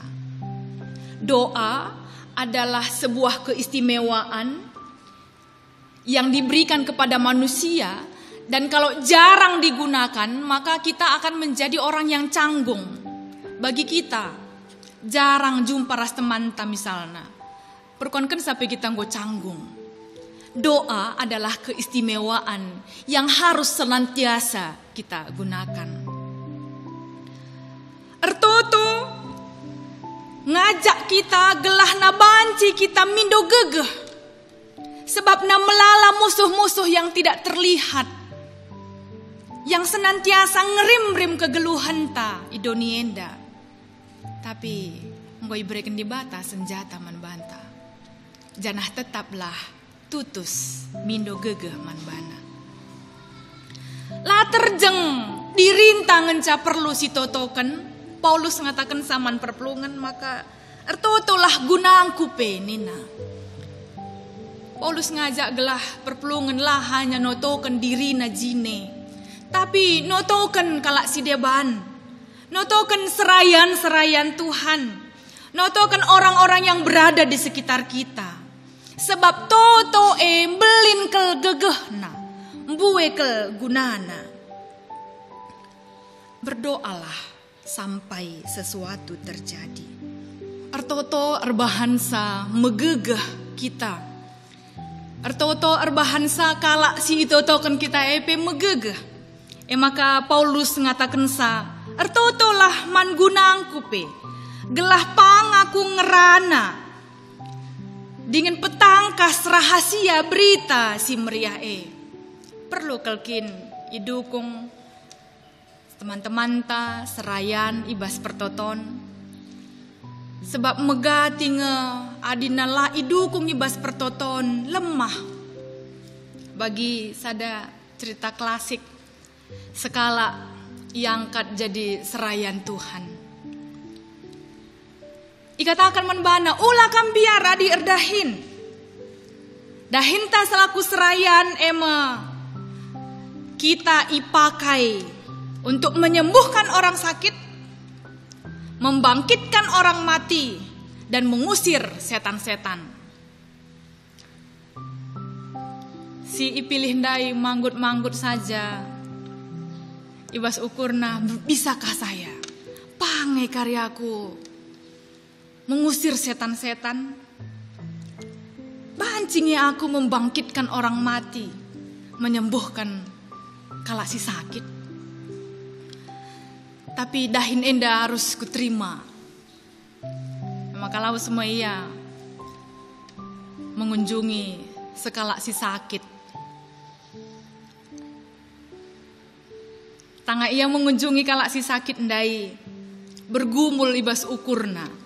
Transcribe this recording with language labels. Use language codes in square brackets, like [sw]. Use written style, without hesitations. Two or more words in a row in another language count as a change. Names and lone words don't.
[id] Doa adalah sebuah keistimewaan yang diberikan kepada manusia, dan kalau jarang digunakan maka kita akan menjadi orang yang canggung. Bagi kita jarang jumpa ras teman misalnya, perkonken sampai kita nggo canggung. Doa adalah keistimewaan yang harus senantiasa kita gunakan. [btx] Ertoto ngajak kita gelah nabanci kita mindo gegeh. [id] Sebab [btx] na melala [id] musuh-musuh yang tidak terlihat, yang senantiasa [btx] ngerim-rim kegeluhan ta idonienda. Tapi ngoi berikan di bata senjata man banta. Janah tetaplah tutus mindo gegeh man bana. Lah terjeng dirintangan ca perlu si totoken. Paulus ngatakan saman perpelungan maka ertotolah gunang kupe nina. Paulus ngajak gelah perpelungan lah hanya notoken diri na jine. Tapi notoken kalak si deban. Notoken serayan-serayan Tuhan. [id] Notoken orang-orang yang berada di sekitar kita. [btx] Sebab toto belin kel gegehna. Mbue kel gunana. [id] Berdoalah sampai sesuatu terjadi. [btx] Ertoto erbahansa megegeh kita. Ertoto erbahansa kalak si itotoken kita megegeh. Maka Paulus ngatakan sa, ertotolah man gunang kupe, gelah pangaku ngerana, dengan petangkas rahasia berita si meriah perlu kelkin idukung teman-teman ta serayan ibas pertoton, sebab mega tinge adinalah idukung ibas pertoton lemah. Bagi sada cerita klasik sekala iangkat jadi serayan Tuhan. Ikatakan menbana ulah kambiara di erdahin. Dahinta selaku serayan [id] kita ipakai untuk menyembuhkan orang sakit, membangkitkan orang mati, dan mengusir setan-setan. [btx] Si ipilih ndai manggut-manggut saja. Ibas ukurna, [id] bisakah saya pangai karyaku mengusir setan-setan? Bancingnya aku membangkitkan orang mati, menyembuhkan [btx] kalak si sakit. Tapi dahin enda [id] harus kuterima. [btx] Maka lau semua ia mengunjungi sekalak si sakit. Tangga ia mengunjungi kalak si sakit ndai, bergumul ibas ukurna.